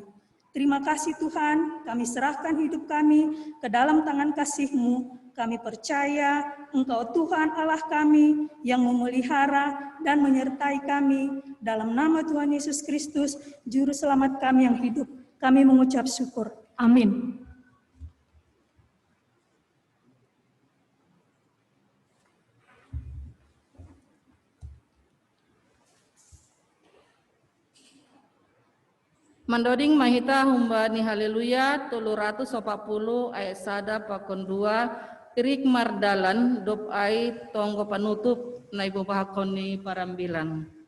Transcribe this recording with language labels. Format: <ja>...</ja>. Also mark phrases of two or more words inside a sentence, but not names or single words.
<id>Terima kasih Tuhan, kami serahkan hidup kami ke dalam tangan kasih-Mu. Kami percaya Engkau Tuhan Allah kami yang memelihara dan menyertai kami. Dalam nama Tuhan Yesus Kristus, Juru Selamat kami yang hidup, kami mengucap syukur. Amin.</id> <bts>Mandoding mahita humbani haleluya 340 ayat 1 pakon 2 Irik mardalan dop ai tonggo panutup na ibu bahakoni parambilan.</bts>